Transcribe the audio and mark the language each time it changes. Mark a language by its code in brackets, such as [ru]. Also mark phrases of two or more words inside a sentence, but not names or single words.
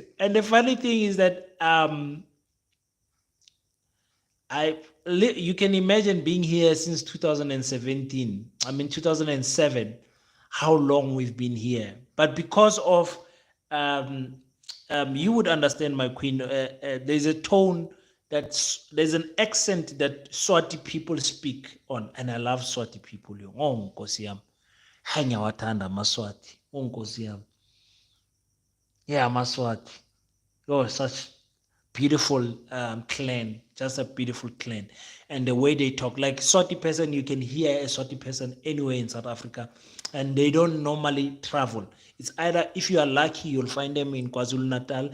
[en] And the funny thing is that you can imagine being here since 2017. 2007, how long we've been here. But because of, you would understand, my queen, there's a tone, there's an accent that Swati people speak on. And I love Swati people. [ss] Oh, Nkosi yami. Hanya watanda Maswati. Oh, Nkosi yami. [en] Yeah, Maswati. Oh, such beautiful clan, just a beautiful clan. And the way they talk, like Swati person, you can hear a Swati person anywhere in South Africa, and they don't normally travel. It's either, if you are lucky, you'll find them in KwaZulu-Natal.